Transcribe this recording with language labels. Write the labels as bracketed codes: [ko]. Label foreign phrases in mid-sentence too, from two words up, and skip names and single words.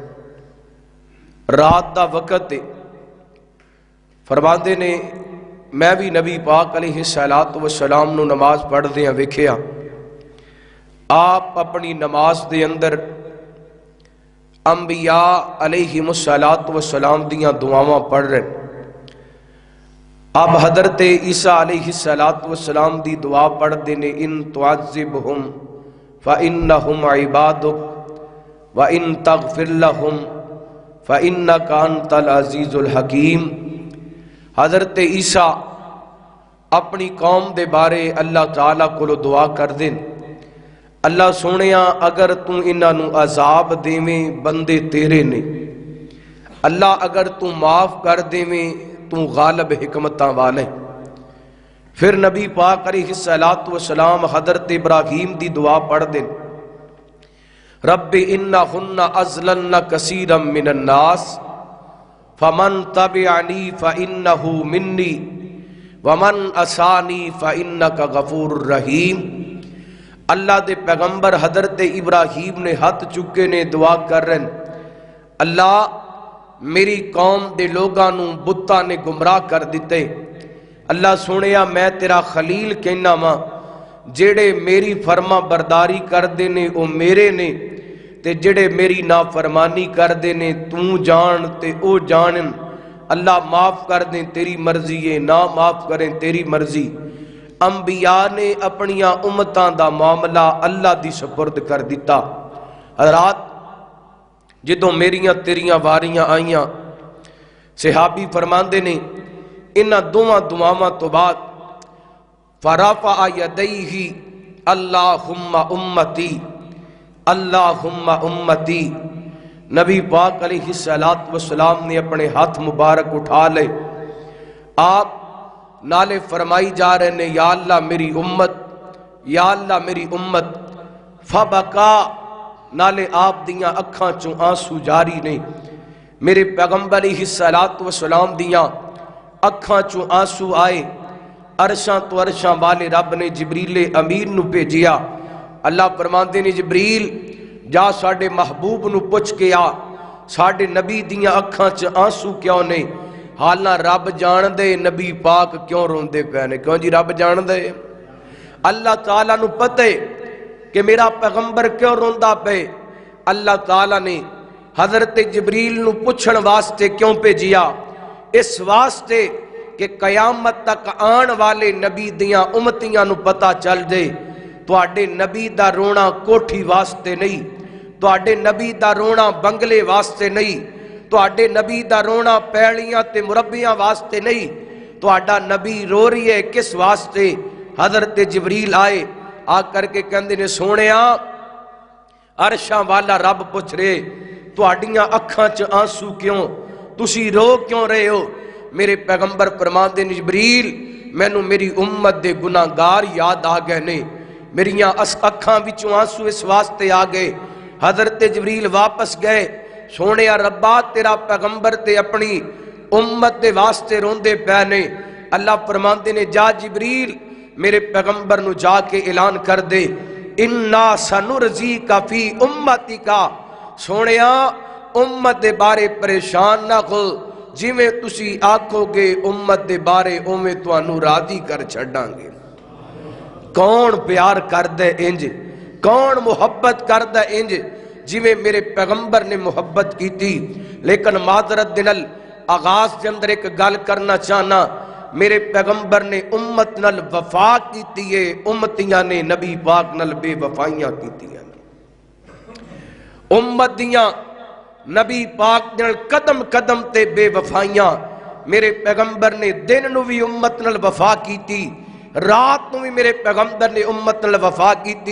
[pa] رات دا وقت ہے فرماندے نے میں بھی نبی پاک علیہ السلام نو نماز پڑھ دے ہیں ویکھیا آپ اپنی نماز دے اندر انبیاء علیہم السلام دیاں دعاواں پڑھ رہے ہیں اب حضرت عیسیٰ علیہ السلام دی دعا پڑھ دینے [ar] ان تعذبہم فإنهم عبادك وإن تغفر لهم فإنك أنت العزيز الحكيم۔ [pa] حضرت عیسیٰ اپنی قوم دے بارے اللہ تعالیٰ کو دعا کر دیں، اللہ سونیا اگر تو انہاں نو عذاب دیویں بندے تیرے نے، اللہ اگر تو معاف کر دیویں تو غالب حکمتاں والے۔ پھر نبی پاک علیہ الصلوۃ والسلام حضرت ابراہیم دی دعا پڑھ دیں، [ar] رب انہن اضللن کثیرا من الناس فمن تبعنی فانہ منی ومن عصانی فانک غفور رحیم۔ [pa] اللہ دے پیغمبر حضرت ابراہیم نے ہاتھ چکے نے دعا کر رہے ہیں، اللہ میری قوم دے لوگاں نو بتاں نے گمراہ کر دیتے، اللہ سنیا میں تیرا خلیل کہنا ماں، جڑے میری فرما برداری کر دے نے او میرے نے، تے جڑے میری نافرمانی کر دے نے تو جان تے او جانن، اللہ معاف کر دیں تیری مرضی ہے، نہ معاف کریں تیری مرضی۔ انبیاء نے اپنیاں امتاں دا معاملہ اللہ دی سپرد کر دیتا۔ حضرات جدوں میریاں تیریاں واریاں آئیاں، صحابی فرماندے نے انہاں دوواں دعاواں تو بعد [ar] فرفع یدیہ اللہم امتی اللہم امتی، [pa] نبی پاک علیہ الصلوۃ والسلام نے اپنے ہاتھ مبارک اٹھا لے، آپ نالے فرمائی جا رہے نے یا اللہ میری امت، یا اللہ میری امت، [ar] فبکا [pa] نالے آپ دیاں اکھاں چوں آنسو جاری نے، میرے پیغمبر علیہ الصلوۃ والسلام دیاں اکھاں چوں آنسو آئے، عرشاں تو عرشاں والے رب نے جبریل امین نو بھیجیا، اللہ فرماندے نے جبریل جا ساڈے محبوب نو پوچھ کے آ ساڈے نبی دیاں اکھاں چ آنسو کیوں نے، حالاں رب جان دے نبی پاک کیوں روندے پے نے، کیوں جی رب جان دے، اللہ تعالیٰ نو پتہ کہ میرا پیغمبر کیوں روندا پے، اللہ تعالیٰ نے حضرت جبریل نو پوچھن واسطے کیوں بھیجیا، اس واسطے کہ قیامت تک آن والے نبی دیاں امتیاں نو پتہ چل دے تواڈے نبی دا رونا کوٹھی واسطے نہیں، تواڈے نبی دا رونا بنگلے واسطے نہیں، تواڈے نبی دا رونا پیڑیاں تے مربیاں واسطے نہیں، تواڈا نبی رو رہی ہے کس واسطے، حضرت جبریل آئے آ کر کے کہندے نے سونیاں عرشاں والا رب پوچھ رہے تواڈیاں اکھاں چ آنسو کیوں، تسی رو کیوں رہے ہو، میرے پیغمبر فرماندے نے جبریل مینوں میری امت دے گناہگار یاد آ گئے نے، میریاں اکھاں وچوں آنسو اس واسطے آ گئے، حضرت جبریل واپس گئے، سونے ربا تیرا پیغمبر تے اپنی امت دے واسطے روندے پے نے، اللہ فرماندے نے جا جبریل میرے پیغمبر نو جا کے اعلان کر دے [ar] انا سنرزیک فی امتک، [pa] سونیا امت دے بارے پریشان نہ ہو، جویں تسی آکھو گے امت دے بارے اوویں تانوں راضی کر چھڈاں گے۔ کون پیار کردے انج، کون محبت کردے انج جویں میرے پیغمبر نے محبت کی تھی، لیکن معذرت دنل آغاز کے اندر ایک گل کرنا چاہنا، میرے پیغمبر نے امت نل وفا کیتی ہے، امتیاں نے نبی پاک نل بے وفائیاں کیتی ہیں، امت دیاں نبی پاک نل قدم قدم تے بے وفائیاں، میرے پیغمبر نے دن نو بھی امت نل وفا کیتی، رات نو بھی میرے پیغمبر نے امت نل وفا کیتی۔